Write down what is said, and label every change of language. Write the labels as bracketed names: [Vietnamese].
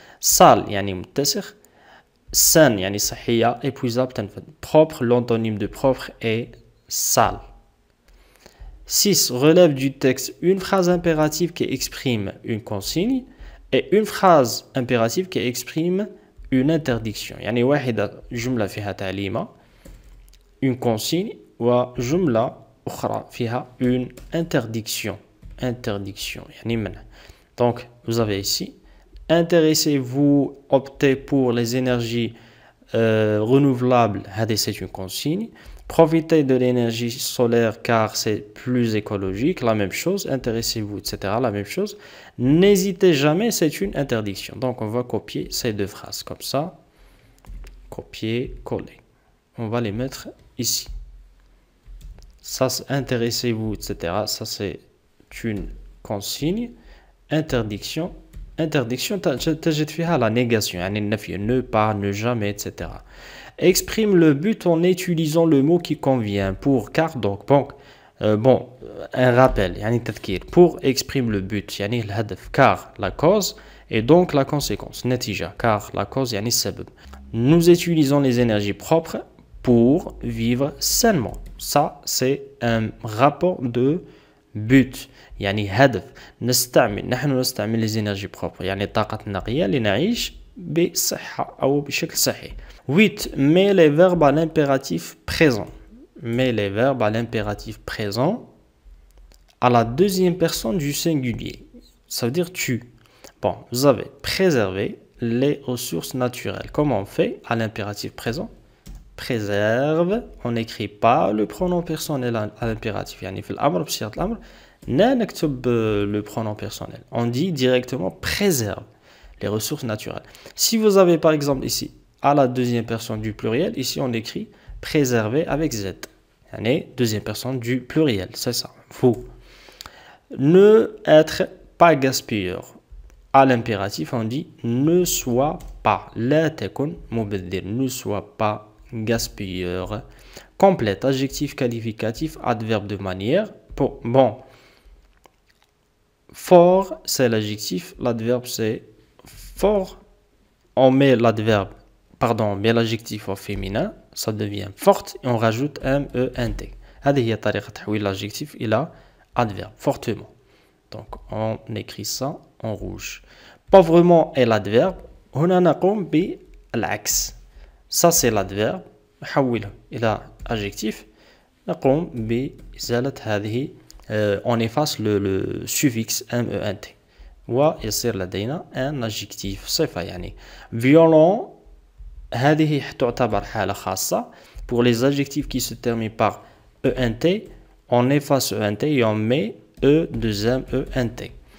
[Arabic] Sale, يعني متسخ. Saine, يعني صحية. [French] Épuisable, [Arabic] تنفد. [French] Propre, l'antonyme de propre est sale. 6. Relève du texte une phrase impérative qui exprime une consigne et une phrase impérative qui exprime une interdiction. [Arabic] يعني واحدة جملة فيها تعليمة [French] une consigne [Arabic] وجملة أخرى فيها [French] une interdiction. [Arabic] يعني منع. [French] Donc vous avez ici intéressez-vous, optez pour les énergies renouvelables. C'est une consigne. Profitez de l'énergie solaire car c'est plus écologique. La même chose. Intéressez-vous, etc. La même chose. N'hésitez jamais, c'est une interdiction. Donc on va copier ces deux phrases comme ça. Copier, coller. On va les mettre ici. Ça, intéressez-vous, etc. Ça, c'est une consigne. Interdiction. [Arabic] تجد فيها [French] la négation, [Arabic] يعني النفي, [French] ne pas, ne jamais, etc. Exprime le but en utilisant le mot qui convient pour car donc bon un rappel [Arabic] يعني تذكير [French] pour exprime le but [Arabic] يعني الهدف [French] car la cause et donc la conséquence [Arabic] نتيجة [French] car la cause [Arabic] يعني السبب. [French] Nous utilisons les énergies propres pour vivre sainement. Ça c'est un rapport de but [Arabic] يعني هدف. نحن نستعمل [French] les énergies propres [Arabic] يعني الطاقة النقية لنعيش بصحة أو بشكل صحي. 8. [French] Mets les verbes à l'impératif présent. Mets les verbes à l'impératif présent à la deuxième personne du singulier. Ça veut dire tu. Bon, vous avez préservé les ressources naturelles. Comment on fait à l'impératif présent? Préserve, on n'écrit pas le pronom personnel à l'impératif. [Arabic] يعني في الأمر بصيغة الأمر لا نكتب [French] le pronom personnel. On dit directement préserve les ressources naturelles. Si vous avez par exemple ici à la deuxième personne du pluriel, ici on écrit préserver avec Z. [Arabic] Yani [French] deuxième personne du pluriel, c'est ça, vous. Ne être pas gaspilleur. À l'impératif, on dit ne sois pas. [Arabic] La tekun mubaddir. [French] Ne sois pas gaspilleur. Complète, adjectif qualificatif, adverbe de manière. Bon. Fort, c'est l'adjectif. L'adverbe, c'est fort. On met l'adverbe, mais l'adjectif au féminin, ça devient forte et on rajoute ment. [Arabic] هذه هي طريقة تحويل l'adjectif إلى adverbe, fortement. [French] Donc on écrit ça en rouge. Pauvrement est l'adverbe. [Arabic] هنا نقوم بالعكس. [French] Ça c'est l'adverbe. [Arabic] نحوله إلى adjectif. نقوم بإزالة هذه. [French] On efface le suffixe ment. [Arabic] ويصير لدينا [French] un adjectif [Arabic] صفة يعني. Violent. هذه تعتبر حالة خاصة. [French] Pour les adjectifs qui se terminent par ENT, on efface ENT et on met E2MENT.